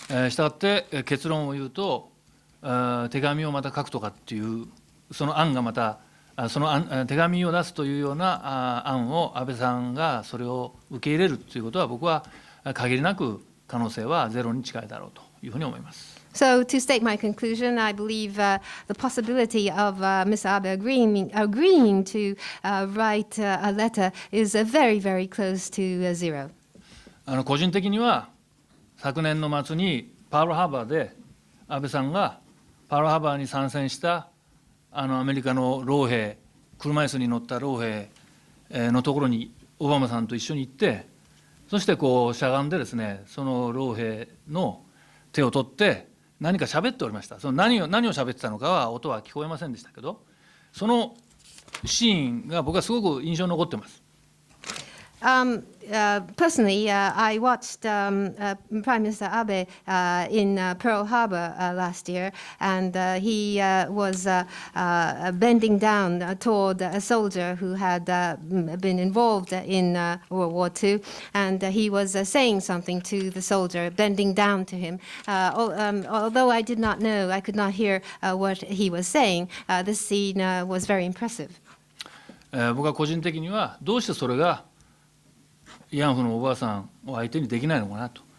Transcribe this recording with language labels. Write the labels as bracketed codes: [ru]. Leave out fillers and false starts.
[ja] したがって結論を言うと、手紙をまた書くとかっていうその案がまたその手紙を出すというような案を安倍さんがそれを受け入れるということは、僕は限りなく可能性はゼロに近いだろうというふうに思います。 [en] So, to state my conclusion, I believe the possibility of Mr. Abe agreeing to write a letter is very, very close to zero. [ja] 個人的には昨年の末にパールハーバーで安倍さんがパールハーバーに参戦したアメリカの老兵、車椅子に乗った老兵のところにオバマさんと一緒に行って、そしてこうしゃがんでですね、その老兵の手を取って何か喋っておりました。その何を喋ってたのかは音は聞こえませんでしたけど、そのシーンが僕はすごく印象に残ってます。 [en] Personally, I watched Prime Minister Abe in Pearl Harbor last year, and he was bending down toward a soldier who had been involved in World War II, and he was saying something to the soldier, bending down to him. Although I did not know, I could not hear what he was saying, this scene was very impressive. [ja] 僕は個人的にはどうしてそれが慰安婦のおばあさんを相手にできないのかなと。